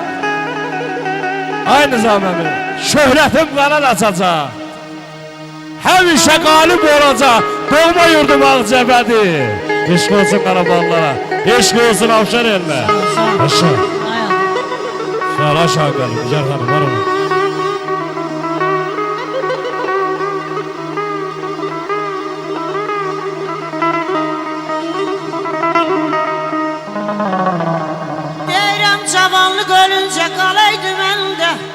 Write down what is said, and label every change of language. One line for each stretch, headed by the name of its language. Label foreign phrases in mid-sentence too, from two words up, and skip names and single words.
Azerbaijani: Ay Nizam-əmi, şöhrətim qanad açacaq. Həmişə qalib olacaq, doğma yurdum Ağcabədi. Eşq olsun qaraballara, eşq olsun Avşar elmə. Aşağı. Şəhər aşağı qalib, Güzel xanım, var olun.
Turkish: Cavanlık ölünce kalaydı bende.